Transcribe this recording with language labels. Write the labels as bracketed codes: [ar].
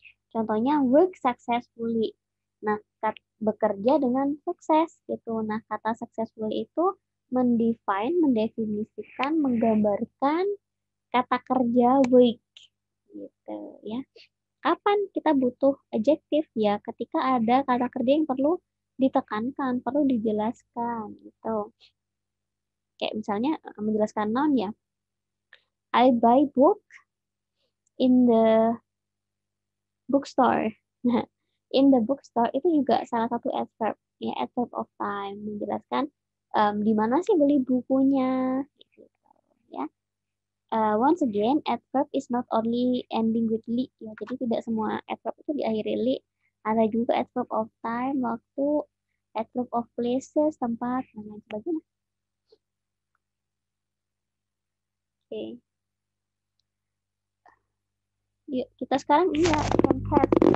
[en] Contohnya work successfully. [id] Nah, bekerja dengan sukses gitu. Nah, kata successfully itu mendefinisikan, menggambarkan kata kerja work gitu ya. Kapan kita butuh adjektif ya? Ketika ada kata kerja yang perlu ditekankan, perlu dijelaskan gitu. Kayak misalnya menjelaskan noun ya. [en] I buy book in the bookstore. [id] Nah, in the bookstore itu juga salah satu adverb, ya adverb of time menjelaskan di mana sih beli bukunya, gitu, ya. [en] Once again, adverb is not only ending with li, ya. [id] Jadi tidak semua adverb itu diakhiri li. Ada juga adverb of time, waktu, adverb of places, tempat, dan lain sebagainya. Oke. Yuk, kita sekarang ini ya, concat.